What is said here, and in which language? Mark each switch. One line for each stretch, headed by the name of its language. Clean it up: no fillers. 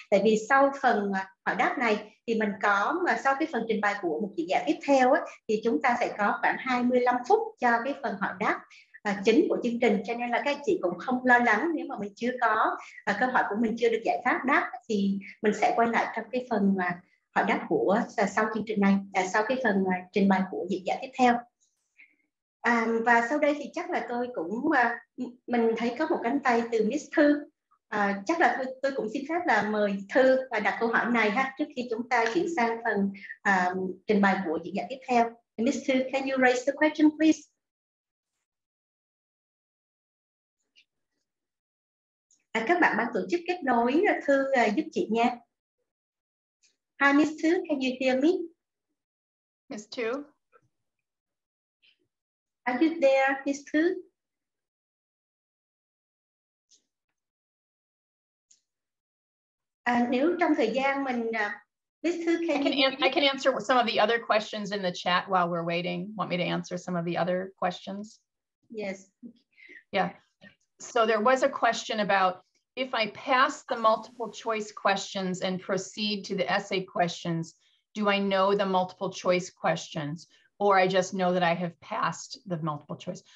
Vietnamese: Tại vì sau phần hỏi đáp này thì mình có sau cái phần trình bày của một diễn giả tiếp theo thì chúng ta sẽ có khoảng 25 phút cho cái phần hỏi đáp chính của chương trình, cho nên là các anh chị cũng không lo lắng nếu mà mình chưa có câu hỏi của mình chưa được giải pháp đáp, thì mình sẽ quay lại trong cái phần hỏi đáp của sau chương trình này, sau cái phần trình bày của diễn giả tiếp theo. Và sau đây thì chắc là tôi cũng mình thấy có một cánh tay từ Miss Thư. Chắc là tôi cũng xin phép là mời Thư đặt câu hỏi này ha, trước khi chúng ta chuyển sang phần trình bày của diễn giả tiếp theo.
English: Miss Thư, can you raise the question please?
Vietnamese: Các bạn ban tổ chức kết nối Thư giúp chị nha.
English: Hi Miss Thư, can you hear me? Miss Thu? Are you there, Miss Thu?
Vietnamese: Nếu trong thời gian mình Miss Thu,
English: I can answer some of the other questions in the chat while we're waiting. Want me to answer some of the other questions? Yes. Yeah. So there was a question about if I pass the multiple choice questions and proceed to the essay questions, do I know the multiple choice questions, or I just know that I have passed the multiple choice?